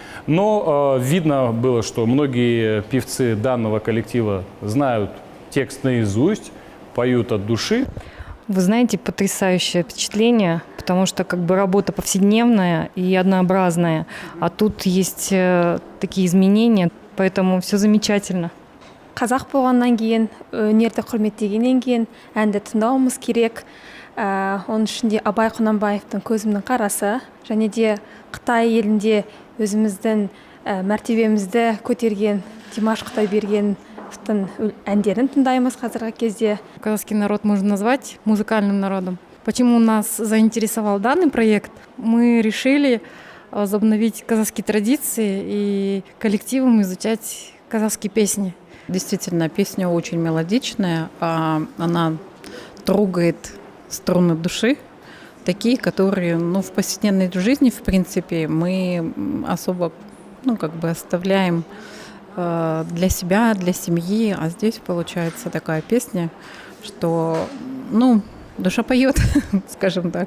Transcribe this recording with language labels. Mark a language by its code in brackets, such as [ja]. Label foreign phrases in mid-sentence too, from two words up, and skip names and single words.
[ru] Но видно было, что многие певцы данного коллектива знают текст наизусть, поют от души. Вы знаете, потрясающее впечатление, потому что как бы работа повседневная и однообразная, а тут есть такие изменения, поэтому все замечательно. [kk] Қазақ болғаннан кейін, өнерді құрметтегеннен кейін әнді тыңдауымыз керек. Оның ішінде Абай Құнанбаевтың «Көзімнің қарасы» және де Қытай елінде өзіміздің мәртебемізді көтерген Димаш Құдайбергеновтың әндерін тыңдаймыз қазіргі кезде. [ru] Казахский народ можно назвать музыкальным народом. Почему нас заинтересовал данный проект? Мы решили возобновить казахские традиции и коллективом изучать казахские песни. Действительно, песня очень мелодичная, она трогает струны души, такие, которые, в повседневной жизни, в принципе, мы особо, оставляем для себя, для семьи, а здесь получается такая песня, что, душа поет, скажем так.